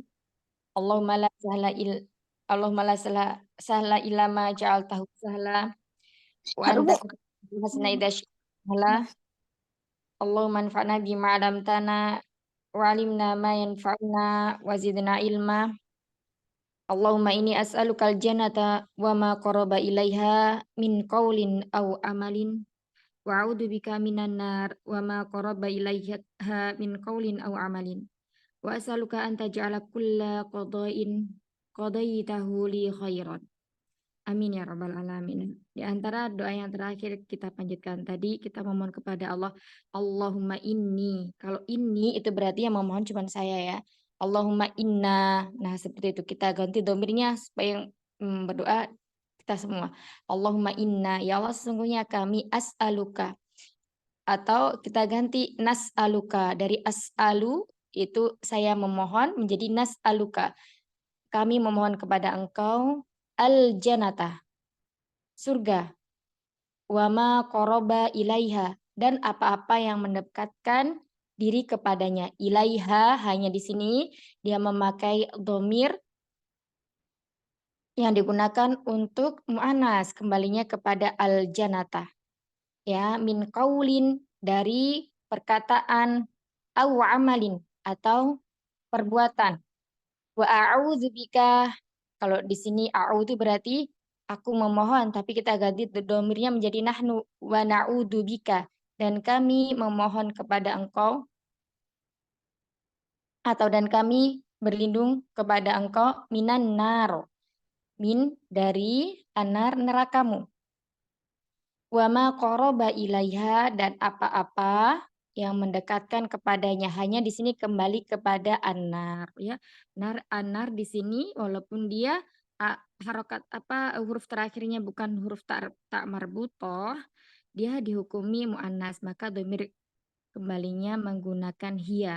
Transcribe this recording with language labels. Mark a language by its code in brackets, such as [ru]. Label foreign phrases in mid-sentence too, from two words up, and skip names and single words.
[ar] اللهم لا سهل إل اللهم لا سهل سهلا إلا ما جعلته سهلا وأنت حسنا إذا شئت. اللهم انفعنا بما علمتنا وعلمنا ما ينفعنا وزدنا علما. اللهم إني أسألك الجنة وما قرب إليها من قول أو عمل. وأعوذ بك من النار وما قرب إليها من قول أو عمل. وأسألك أن تجعل كل قضيته لي خيرا. آمين يا رب العالمين. [id] Di antara doa yang terakhir kita panjatkan tadi, kita memohon kepada Allah, [ar] اللهم إني. [id] Kalau ini itu berarti yang memohon cuma saya ya. [ar] اللهم إنا. [id] Nah, seperti itu kita ganti domirnya supaya yang berdoa kita semua. [ar] اللهم إنا, [id] ya Allah sesungguhnya kami as'aluka, atau kita ganti nas'aluka, dari as'alu itu saya memohon menjadi nas'aluka. Kami memohon kepada engkau al-jannata, surga, [ar] وما قرب إليها, [id] dan apa-apa yang mendekatkan diri kepadanya. Ilaiha, hanya di sini dia memakai dhamir yang digunakan untuk mu'anas, kembalinya kepada al-jannata. [ar] يا، من قول, [id] dari perkataan, [ar] أو عمل, [id] atau perbuatan. [ar] وأعوذ بك, [id] kalau di sini a'udzu berarti aku memohon, tapi kita ganti domirnya menjadi nahnu, [ar] ونعوذ بك, [id] dan kami memohon kepada engkau, atau dan kami berlindung kepada engkau, [ar] من النار, [id] min dari anar, nerakamu. [ar] وما قرب إليها, [id] dan apa-apa yang mendekatkan kepadanya. Hanya di sini kembali kepada anar ya. Anar di sini walaupun dia harokat huruf terakhirnya bukan huruf tak marbutoh, dia dihukumi muannas, maka domir kembalinya menggunakan hiya.